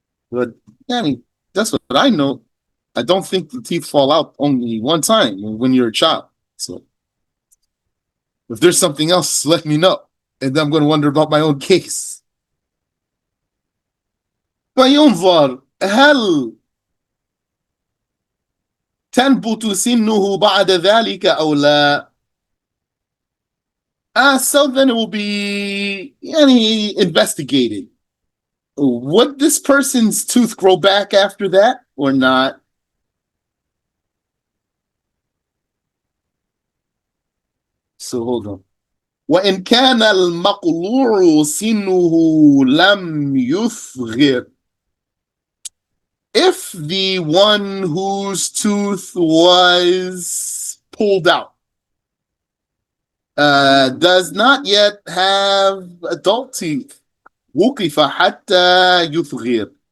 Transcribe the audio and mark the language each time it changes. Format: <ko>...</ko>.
<en>But I mean, that's what I know. I don't think the teeth fall out only one time when you're a child. So if there's something else, let me know. And then I'm going to wonder about my own case.</en> <ar>فينظر هل تنبت سنه بعد ذلك أو لا.</ar> <en>So then it will be investigated. Would this person's tooth grow back after that or not? So hold on.</en> <ar>وإن كان المقلوع سنه لم يصغر.</ar> <en>If the one whose tooth was pulled out does not yet have adult teeth,</en> <ar>وقف حتى يصغر.</ar>